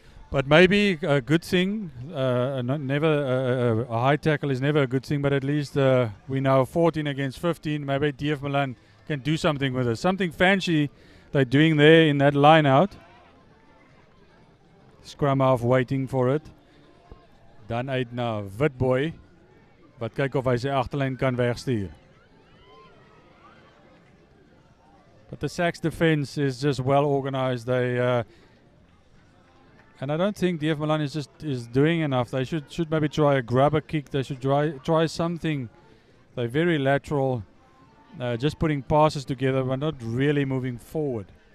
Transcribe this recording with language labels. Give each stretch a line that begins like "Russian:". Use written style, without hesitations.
English: But maybe a good thing. A high tackle is never a good thing. But at least we now 14 against 15. Maybe DF Malan can do something with it. Something fancy they're doing there in that line out. Scrum half waiting for it.
Afrikaans: Dan uit na Witboy. Wat kyk of hy sy agterlyn kan wegstuur.
English: But the SACS defense is just well organized. They and I don't think DF Malan is doing enough. They should maybe try a grubber kick. They should try something. They're very lateral, just putting passes together, but not really moving forward.